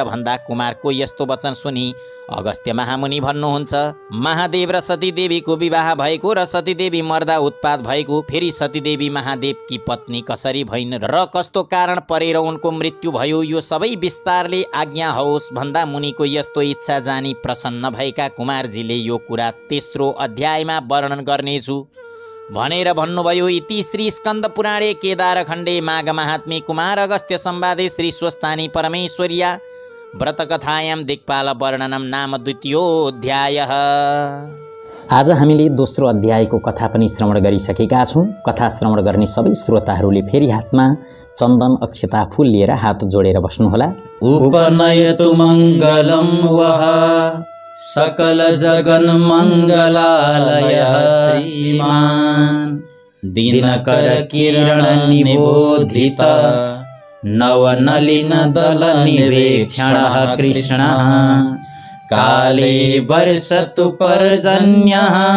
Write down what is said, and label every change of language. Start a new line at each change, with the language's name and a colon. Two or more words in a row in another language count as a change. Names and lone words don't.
Nepali: भन्दा कुमारको यस्तो वचन सुनि अगस्त्य महामुनि भन्नुहुन्छ, महादेव र सतीदेवीको विवाह भएको र सतीदेवी मर्दा उत्पात भएको, फेरि सतीदेवी महादेवकी पत्नी कसरी भइन् र कस्तो कारण परेर उनको मृत्यु भयो, यो सबै विस्तारले आज्ञा होस् भन्दा मुनिको यस्तो इच्छा जानी प्रसन्न भएका कुमारजीले यो कुरा तेस्रो अध्यायमा वर्णन गर्नेछु भनेर भन्नुभयो।
Sanskrit: इति श्री स्कन्द पुराणे केदारखण्डे माघ महात्म्ये कुमार अगस्त्य संवादे श्री स्वस्तानी परमेश्वर्या व्रतकथायां दिक्पाल वर्णनम नाम द्वितीयोऽध्यायः।
Nepali: आज हामीले दोस्रो अध्यायको कथा पनि श्रवण गरिसकेका छौँ। कथा श्रवण गर्ने सबै श्रोताहरूले फेरि हातमा चन्दन अक्षता फूल लिएर हात जोडेर बस्नुहोला।
Sanskrit: उपनयतु मङ्गलं वः सकल जगन मङ्गलालयः श्रीमान् दिनकर किरण निबोधित नवनलिन दल निवेक्षणः कृष्णः काले वर्षतु पर्जन्यः